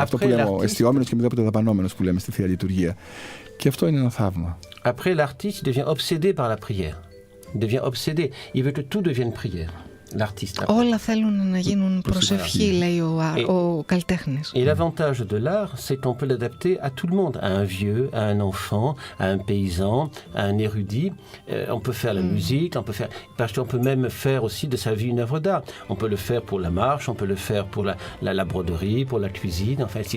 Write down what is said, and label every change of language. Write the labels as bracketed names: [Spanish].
[Greek] Αυτό που λέμε ο εστιόμενος και μηδέποτε δαπανόμενος που λέμε στη Θεία Λειτουργία. Και αυτό είναι ένα θαύμα. [French] Après l'artiste devient obsédé par la prière. Il devient obsédé. Il veut que tout devienne prière. [Greek] Όλα θέλουν να γίνουν προσευχή, λέει ο καλλιτέχνης. [French] Et l'avantage de l'art, c'est qu'on peut l'adapter à tout le monde, à un vieux, à un enfant, à un paysan, à un érudit. On peut faire la musique, parce qu'on peut même faire aussi de sa vie une œuvre d'art. On peut le faire pour la marche, on peut le faire pour la broderie, pour la cuisine, enfin, etc.